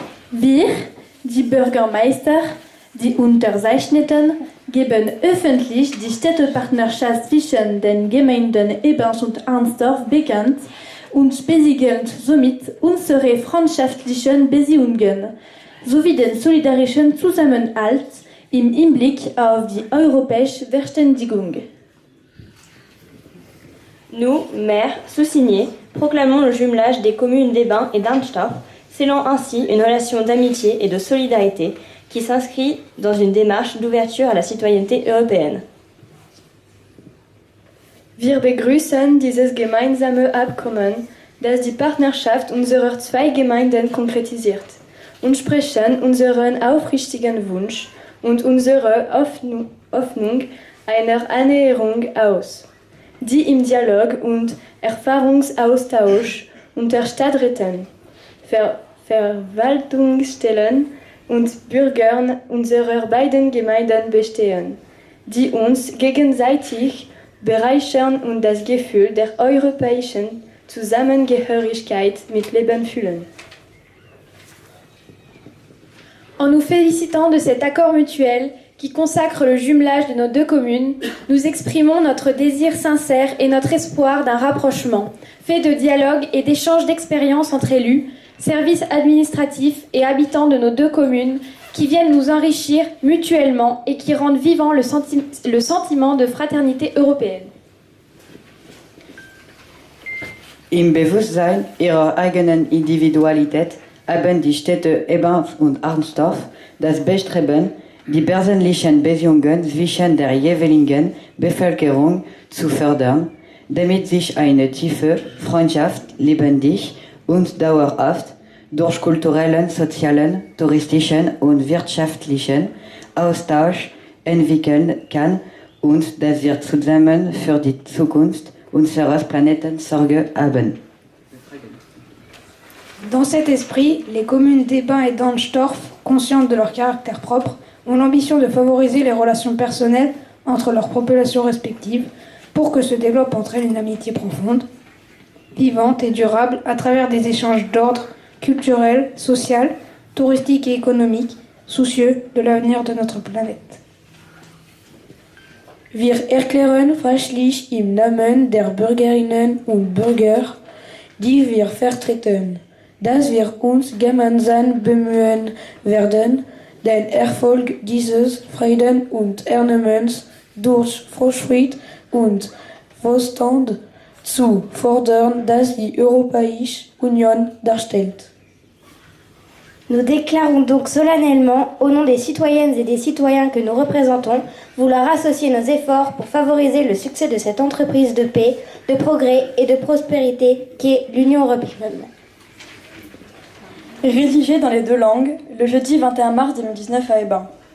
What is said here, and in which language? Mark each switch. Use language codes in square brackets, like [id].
[de] Wir, die Bürgermeister, die Unterzeichneten, geben öffentlich die Städtepartnerschaft zwischen den Gemeinden Ebens und Arnsdorf bekannt und spiegeln somit unsere freundschaftlichen Beziehungen sowie den solidarischen Zusammenhalt im Hinblick auf die europäische Verständigung. [fr] Nous, maires, sous-signés, proclamons le jumelage des communes d'Ebens et d'Arnstorf, scellant ainsi une relation d'amitié et de solidarité qui s'inscrit dans une démarche d'ouverture à la citoyenneté européenne. [de] Wir begrüßen dieses gemeinsame Abkommen, das die Partnerschaft unserer zwei Gemeinden konkretisiert, und sprechen unseren aufrichtigen Wunsch und unsere Hoffnung einer Annäherung aus, die im Dialog und Erfahrungsaustausch unter Stadträten, Verwaltungsstellen und Bürgern unserer beiden Gemeinden bestehen, die uns gegenseitig bereichern und das Gefühl der europäischen Zusammengehörigkeit mit Leben füllen. [fr] En nous félicitant de cet accord mutuel qui consacre le jumelage de nos deux communes, nous exprimons notre désir sincère et notre espoir d'un rapprochement, fait de dialogue et d'échanges d'expériences entre élus, services administratifs et habitants de nos deux communes qui viennent nous enrichir mutuellement et qui rendent vivant le sentiment de fraternité européenne. [de] Im Bewusstsein ihrer eigenen Individualität haben die Städte Ebens und Arnsdorf das Bestreben, die persönlichen Beziehungen zwischen der jeweiligen Bevölkerung zu fördern, damit sich eine tiefe Freundschaft lebendig und dauerhaft durch kulturellen, sozialen, touristischen und wirtschaftlichen Austausch entwickeln kann und dass wir zusammen für die Zukunft unseres Planeten Sorge haben. [fr] Dans cet esprit, les communes d'Ebens et d'Arnstorf, conscientes de leur caractère propre, ont l'ambition de favoriser les relations personnelles entre leurs populations respectives pour que se développe entre elles une amitié profonde, vivante et durable à travers des échanges d'ordre culturel, social, touristique et économique, soucieux de l'avenir de notre planète. [de] Wir erklären freilich im Namen der Bürgerinnen und Bürger, die wir vertreten, dass wir uns gemeinsam bemühen werden, den Erfolg dieses Frieden und Ernennens durch Fortschritt und Wohlstand zu fordern, das die Europäische Union darstellt. [fr] Nous déclarons donc solennellement, au nom des citoyennes et des citoyens que nous représentons, vouloir associer nos efforts pour favoriser le succès de cette entreprise de paix, de progrès et de prospérité qu'est l'Union européenne. Rédigé dans les deux langues, le jeudi 21 mars 2019 à Ebens.